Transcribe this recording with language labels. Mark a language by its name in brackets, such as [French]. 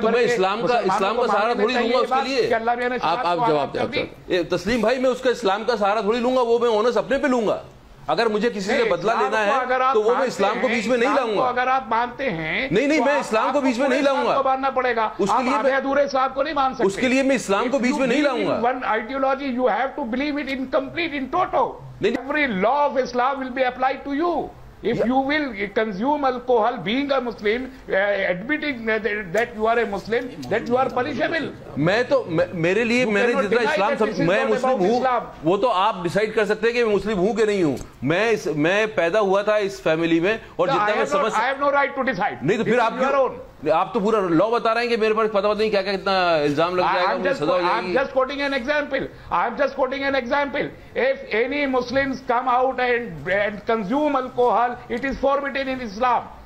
[Urdu] بھر میں اسلام کا سہارا تھوڑی لوں گا اس کے لیے. آپ جواب دیں تسلیم بھائی, میں اس کا اسلام کا سہارا تھوڑی لوں گا, وہ میں اونس اپنے پہ لوں گا. اگر مجھے کسی سے بدلہ لینا ہے تو وہ میں اسلام کو بیچ میں نہیں لاؤں گا. اگر آپ مانتے ہیں نہیں, میں اسلام کو بیچ میں نہیں لاؤں گا. ماننا پڑے گا, اس کے لیے ادھورے اسلام کو نہیں مان سکتے. اس کے لیے میں اسلام کو بیچ میں نہیں لاؤں گا. [English] One ideology you have to believe it in complete, in toto. Every law of Islam will be applied to you. If you will consume alcohol, being a Muslim, admitting that you are a Muslim, that you are punishable. [Urdu] میں تو میرے لیے میں نے جتنا اسلام میں مسلم ہوں وہ تو آپ ڈیسائیڈ کر سکتے ہیں کہ میں مسلم ہوں کہ نہیں ہوں. میں پیدا ہوا تھا اس فیملی میں اور جتنا میں سمجھ [English] I have no right to decide. [Urdu] نہیں تو پھر آپ تو پورا لا بتا رہے ہیں کہ میرے پاس پتہ نہیں کیا کیا کتنا الزام لگ جائے گا, مجھے سزا ہو جائے گی. [English] I'm just quoting an example. I'm just quoting an example. If any Muslims come out and consume alcohol, it is forbidden in Islam.